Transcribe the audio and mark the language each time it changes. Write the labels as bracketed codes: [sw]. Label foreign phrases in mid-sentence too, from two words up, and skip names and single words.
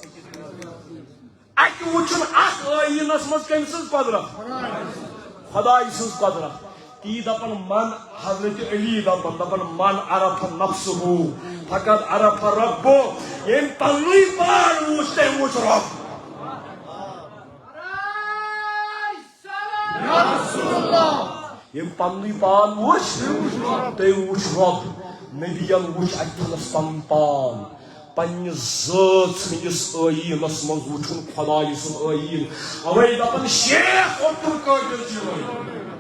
[ks] اتہِ وٕچھن اتھ ٲیٖنس منٛز کٔمۍ سٕنٛز قۄدرت خدایہِ سٕنٛز قۄدرت تی دپان من حضرت علی دپان [ar] من عرف نفسہو فقط عرف ربو [ks] یم پنُے پان وٕچھ تٔمۍ وٕچھ رب یم پنُے پان وٕچھ تٔمۍ وٕچھ رب نبیَن وٕچھ اتھنس پنُن پان پننِس ذات سٕنٛدِس ٲیٖنس منٛز وٕچھُن خدایہِ سُنٛد ٲیٖن اوے دپان شیخ عبدالقادر جیلانی